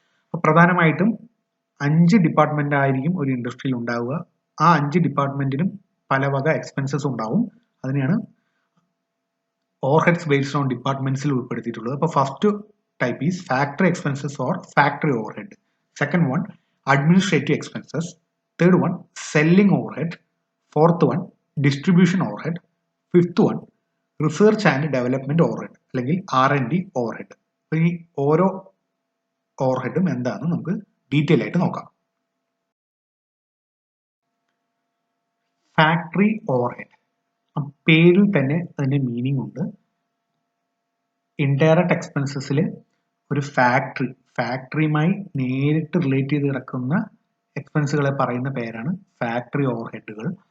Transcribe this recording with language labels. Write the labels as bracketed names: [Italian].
[Malayalam] അപ്പോൾ പ്രധാനമായിട്ടും 5 ഡിപ്പാർട്ട്മെന്റ് ആയിരിക്കും ഒരു ഇൻഡസ്ട്രിയിൽ ഉണ്ടാവുക. ആ 5 ഡിപ്പാർട്ട്മെന്റിനും പല വക എക്സ്പെൻസസ് ഉണ്ടാവും. അതിനെയാണ് ഓവർ ഹെഡ്സ് ബേസ്ഡ് ഓൺ ഡിപ്പാർട്ട്മെന്റ്സിൽ ഉൾപ്പെടുത്തിയിട്ടുള്ളത്. അപ്പോൾ first [English] type is factory expenses or factory overhead. Second one, administrative expenses. Third one, selling overhead. Fourth one, distribution overhead. Fifth one, research and development overhead അല്ലെങ്കിൽ R&D overhead. [Malayalam] അപ്പോൾ ഈ ഓരോ ഓവർഹെഡും എന്താണെന്ന് നമുക്ക് detail ആയിട്ട് നോക്കാം. ഫാക്ടറി ഓവർഹെഡ്, പേരിൽ തന്നെ അതിന്റെ മീനിങ് ഉണ്ട്. ഇൻഡയറക്റ്റ് എക്സ്പെൻസസിൽ ഒരു ഫാക്ടറിയുമായി നേരിട്ട് റിലേറ്റ് ചെയ്ത് കിടക്കുന്ന എക്സ്പെൻസുകളെ പറയുന്ന പേരാണ് ഫാക്ടറി ഓവർഹെഡുകൾ.